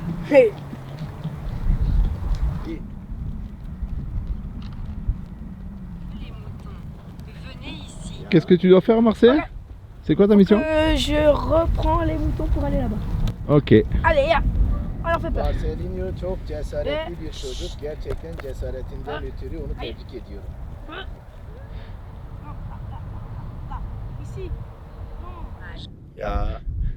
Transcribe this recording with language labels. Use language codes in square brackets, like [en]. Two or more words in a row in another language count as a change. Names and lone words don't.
[fr] Hey. Les moutons, venez ici. Qu'est-ce que tu dois faire, Marcel? C'est quoi ta mission? Je reprends les moutons pour aller là-bas. Ok. Allez, ya. On leur fait peur. [tr] Marcelinho çok cesaretli bir çocuk. Gerçekten cesaretinden ötürü onu tebrik ediyorum. [fr] Ici. Ya.